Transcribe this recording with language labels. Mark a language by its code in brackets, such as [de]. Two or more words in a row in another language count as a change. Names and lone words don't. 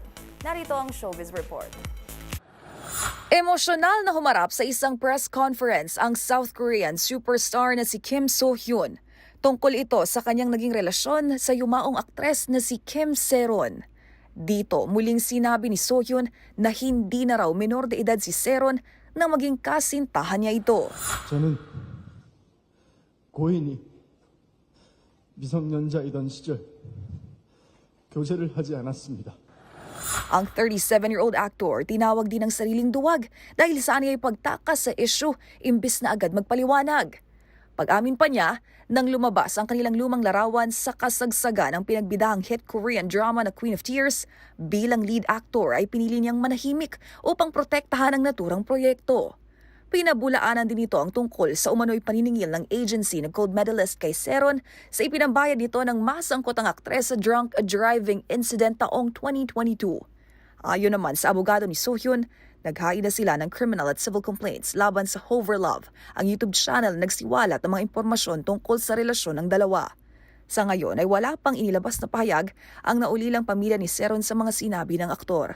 [tl] Narito ang Showbiz Report. Emosyonal na humarap sa isang press conference ang [en] South Korean superstar [tl] na si Kim So-hyun. Tungkol ito sa kanyang naging relasyon sa yumaong aktres na si Kim Se-ron. Dito, muling sinabi ni So-hyun na hindi na raw [es] menor de edad [tl] si Se-ron na maging kasintahan niya ito. [ko] 저는 고인이 미성년자이던 시절 교제를 하지 않았습니다. [tl] Ang 37-year-old actor tinawag din ang sariling duwag dahil sa aniya'y pagtakas sa issue imbis na agad magpaliwanag. Pag-amin pa niya, nang lumabas ang kanilang lumang larawan sa kasagsagan ng pinagbidahang [en] hit Korean drama [tl] na Queen of Tears, bilang lead actor ay pinili niyang manahimik upang protektahan ang naturang proyekto. Pinabulaanan din ito ang tungkol sa umano'y paniningil ng agency na [en] gold medalist [tl] kay Se-ron sa ipinambayad nito ng masangkot ang aktres sa [en] drunk driving incident [tl] taong 2022. Ayon naman sa abogado ni So-hyun, naghain na sila ng criminal at [en] civil complaints [tl] laban sa Hoverlove, ang [en] YouTube channel [tl] na nagsiwalat ng mga impormasyon tungkol sa relasyon ng dalawa. Sa ngayon ay wala pang inilabas na pahayag ang naulilang pamilya ni Se-ron sa mga sinabi ng aktor.